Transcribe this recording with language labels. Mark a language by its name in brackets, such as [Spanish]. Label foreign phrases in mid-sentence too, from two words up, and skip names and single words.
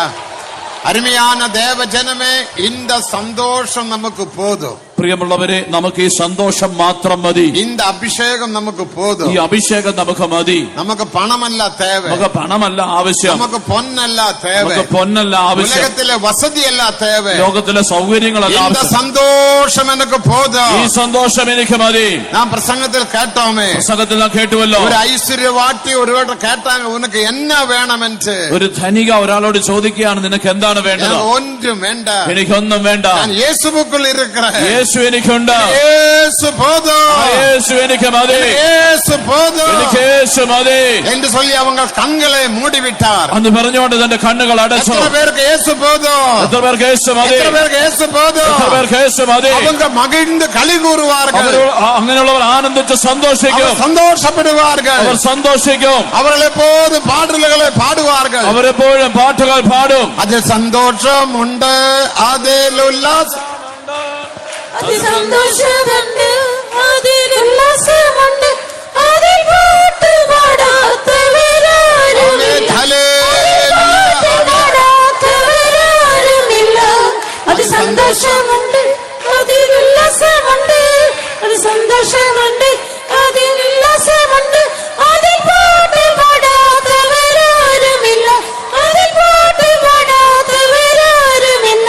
[Tamil] அருமையான தேவ ஜனமே, இந்த சந்தோஷம் நமக்கு போதும். [Malayalam] പ്രിയമുള്ളവരെ, നമുക്ക് ഈ സന്തോഷം മാത്രം മതി. [Tamil] இந்த அபிஷேகம் நமக்கு போதும். [Malayalam] ഈ അഭിഷേകം നമുക്ക് മതി. [Tamil] நமக்கு பணமல்ல தேவை, [Malayalam] നമുക്ക് പണമല്ല ആവശ്യം, [Tamil] நமக்கு பொன்னல்ல தேவை, [Malayalam] നമുക്ക് പൊന്നല്ല ആവശ്യം, [Tamil] உலகத்திலே வசதி அல்ல தேவை, [Malayalam] ലോകത്തിലെ സൗകര്യങ്ങളല്ല [Tamil] இந்த [Malayalam] ആവശ്യം. [Tamil] சந்தோஷம் எனக்கு போதும். [Malayalam] ഈ സന്തോഷം എനിക്ക് മതി. [Tamil] நான் பிரசங்கத்தில் கேட்டோமே, [Malayalam] പ്രസംഗത്തിൽ നാം കേട്ടുവല്ലോ, [Tamil] ஒரு ஐஸ்வர்யவாட்டி ஒருவர்கிட்ட கேட்டாங்க, உனக்கு என்ன வேணும் என்று. [Malayalam] ഒരു ധനിക ഒരാളോട് ചോദിക്കുകയാണ്, നിനക്ക് എന്താണ് വേണ്ടത്? [Tamil] எனக்கு ஒன்றும் வேண்டாம், [Malayalam] എനിക്കൊന്നും വേണ്ട, [Tamil] நான் இயேசுவுக்குள் இருக்கிறேன், [Malayalam] യേശു എനിക്കുണ്ട്, [Tamil] இயேசு போதும், [Malayalam] യേശു എനിക്ക് മതി, [Tamil] இயேசு போதும் [Malayalam] എനിക്ക് യേശു മതി [Tamil] என்று சொல்லி அவங்க கண்களை மூடிவிட்டார். [Malayalam] അന്ന് പറഞ്ഞുകൊണ്ട് തന്റെ കണ്ണുകൾ അടച്ചു. [Tamil] எத்தனை பேருக்கு இயேசு போதும்? [Malayalam] എത്ര പേർക്ക് യേശു മതി? [Tamil] எத்தனை பேருக்கு இயேசு போதும்? [Malayalam] എത്ര പേർക്ക് യേശു മതി? [Tamil] அவங்க மகிழ்ந்து களி கூறுவார்கள், [Malayalam] അങ്ങനെയുള്ളവർ ആനന്ദിച്ച് സന്തോഷിക്കും, [Tamil] அவர் சந்தோஷப்படுவார்கள், [Malayalam] അവർ സന്തോഷിക്കും, [Tamil] அவர்கள் எப்போதும் பாடல்களை பாடுவார்கள். [Malayalam] അവരെപ്പോഴും പാട്ടുകൾ പാടും. [Tamil] அதில் சந்தோஷம் உண்டு, அதில் உல்லாசம். [Malayalam] അതിസന്തോഷമുണ്ട്, അതിലുല്ലാസമുണ്ട്, അതിൽ പാട്ടുപാടാത്തവരാരുമില്ല, പാട്ടുപാടാത്തവരാരുമില്ല. അതിസന്തോഷമുണ്ട്, അതിലുല്ലാസമുണ്ട്, അതിസന്തോഷമുണ്ട്, അതിലുല്ലാസമുണ്ട്, അതിൽ പാട്ടുപാടാത്തവരാരുമില്ല, അതിൽ പാട്ടുപാടാത്തവരാരുമില്ല.